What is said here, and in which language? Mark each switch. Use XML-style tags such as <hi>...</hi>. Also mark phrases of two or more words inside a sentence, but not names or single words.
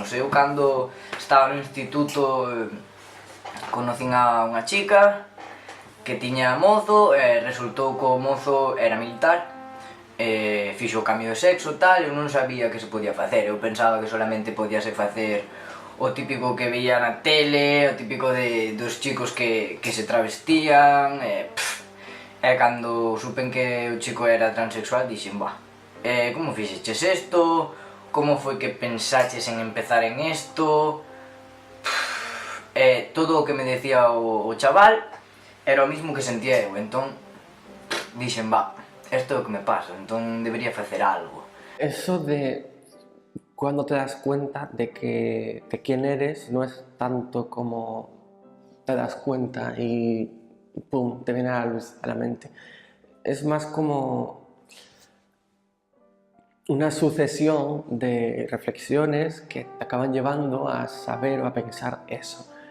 <gl>Eu cando estaba no instituto conocín a unha chica que tiña mozo e resultou que o mozo era militar e fixo o cambio de sexo e tal, eu non sabía que se podía facer, eu pensaba que solamente podíase facer o típico que veía na tele, o típico dos chicos que se travestían e cando supen que o chico era transexual dixen, como fixeches isto? Como foi que pensaches en empezar en isto? Todo o que me decía o chaval era o mismo que sentía eu, entón dixen, isto é o que me pasa, entón debería facer algo.</gl> <es>Eso de cuando te das cuenta de quién eres no es tanto como te das cuenta y pum, te viene a la luz, a la mente. Es más como una sucesión de reflexiones que te acaban llevando a saber o a pensar eso.</es>